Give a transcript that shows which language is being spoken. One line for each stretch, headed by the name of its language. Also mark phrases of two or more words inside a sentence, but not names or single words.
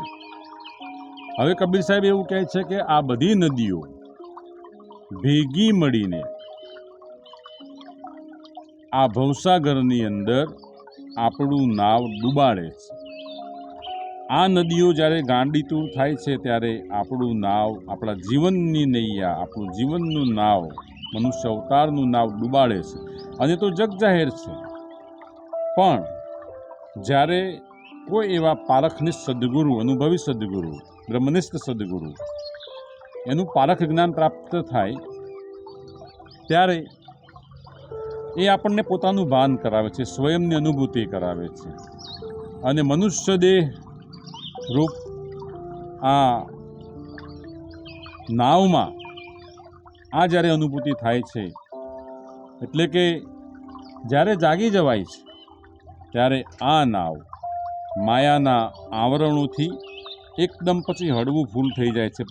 Gujarati: હવે કબીર સાહેબ એવું કહે છે કે આ બધી નદીઓ ભેગી મળીને આ ભવસાગરની અંદર આપણું નાવ ડૂબાડે છે। આ નદીઓ જ્યારે ગાંડીતૂર થાય છે ત્યારે આપણું નાવ, આપણા જીવનની નૈયા, આપણું જીવનનું નાવ, મનુષ્ય અવતારનું નાવ ડૂબાડે છે। અને તો જગ જાહેર છે, પણ જ્યારે કોઈ એવા પારખનિષ્ઠ સદ્ગુરુ, અનુભવી સદ્ગુરુ, બ્રહ્મનિષ્ઠ સદ્ગુરુ એનું પારખ જ્ઞાન પ્રાપ્ત થાય ત્યારે એ આપણને પોતાનું ભાન કરાવે છે, સ્વયંની અનુભૂતિ કરાવે છે। અને મનુષ્ય દેહ રૂપ આ નાવમાં આ જ્યારે અનુભૂતિ થાય છે એટલે કે જ્યારે જાગી જવાય છે ત્યારે આ નાવ માયાના આવરણોથી એકદમ પછી હળવું ફૂલ થઈ જાય છે।